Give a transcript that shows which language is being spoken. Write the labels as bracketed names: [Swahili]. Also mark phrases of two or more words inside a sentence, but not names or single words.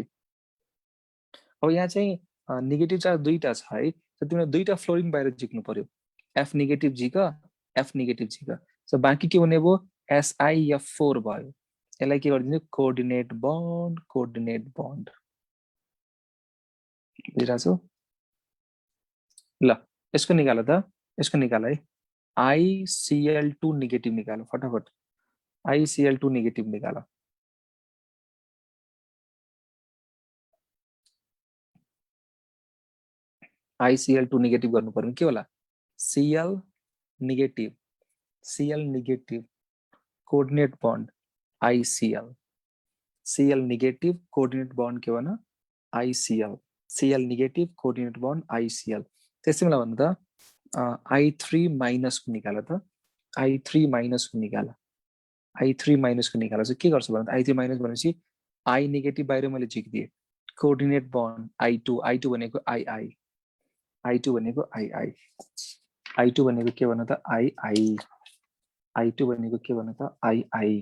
[Nepali] अब यहाँ चाहिँ [English] negative charge [Nepali] दुईटा छ है, तिमीलाई दुईटा फ्लोरिन बाहिर झिक्नु पर्यो, F नेगेटिभ झिक, F नेगेटिभ झिक। सो बाँकी के हुने भयो, SiF4 भयो। यसलाई के गरिदिनु, [English] coordinate bond, coordinate bond. [Nepali] बुझिरहेको छु? ल यसको निकाल त, यसको निकाल है, ICl2 नेगेटिभ निकाल फटाफट, ICl2 नेगेटिभ निकाल। [English] ICl2 negative [Nepali] गर्नु पर्यो के होला, [English] Cl negative, Cl negative coordinate bond ICl, Cl negative coordinate bond [Nepali] के भन, [English] ICl, Cl negative coordinate bond ICl. [Nepali] त्यसै मलाई भन्नु त I3 माइनसको निकाल त, I3 माइनसको निकाल, I3 माइनसको निकाल चाहिँ के गर्छु भन्दा, I3 माइनस भनेपछि I नेगेटिभ बाहिर मैले झिक्दिएँ, [English] coordinate bond I2, [Nepali] I2 भनेको II, I2 भनेको II, I2 भनेको के भन त, II, I2 भनेको के भन त, II।